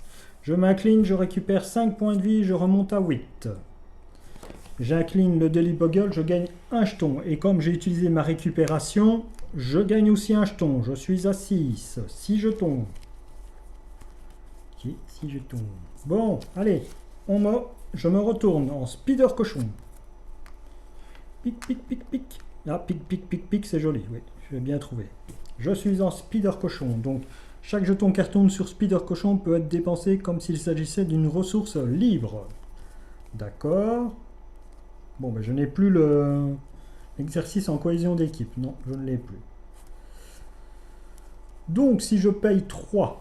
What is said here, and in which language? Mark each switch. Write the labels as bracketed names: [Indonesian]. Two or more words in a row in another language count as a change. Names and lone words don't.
[French] Je m'incline, je récupère 5 points de vie, je remonte à 8. J'incline le Daily Bugle, je gagne un jeton. Et comme j'ai utilisé ma récupération, je gagne aussi un jeton. Je suis à 6. 6 jetons. Ok, 6 jetons. Bon, allez, je me retourne en Spider Cochon. Pic, pic, pic, pic. Ah, pic, pic, pic, pic, c'est joli. Oui, je vais bien trouver. Je suis en Spider Cochon. Donc, chaque jeton cartoon sur Spider Cochon peut être dépensé comme s'il s'agissait d'une ressource libre. D'accord. Bon, ben, je n'ai plus l'exercice en cohésion d'équipe. Non, je ne l'ai plus. Donc, si je paye 3...